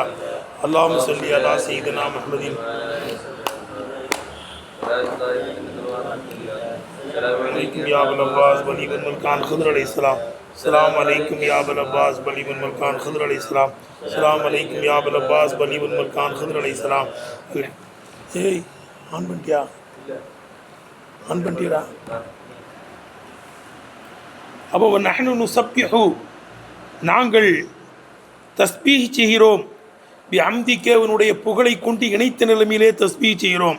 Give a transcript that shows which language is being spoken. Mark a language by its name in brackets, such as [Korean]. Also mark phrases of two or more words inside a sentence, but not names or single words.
[Arabic] اللهم صل على سيدنا محمد. عليكم يا ابو العباس بلي بن ملكان خضر عليه السلام. السلام عليكم يا ابو العباس بلي بن ملكان خضر عليه السلام. السلام عليكم يا ابو العباس بلي بن ملكان خضر عليه السلام. [Tamil] ஏய் ஆன் பண்ணிட்டியா? ஆன் பண்ணிட்டீரா? அப்போ [Arabic] نحن نسبح, [Tamil] நாங்கள் தஸ்பீஹ் செய்கிறோம். பிஹம்திக, உன்னுடைய புகழை கொண்டு இணைத்த நிலைமையிலே தஸ்பீஹ் செய்கிறோம்.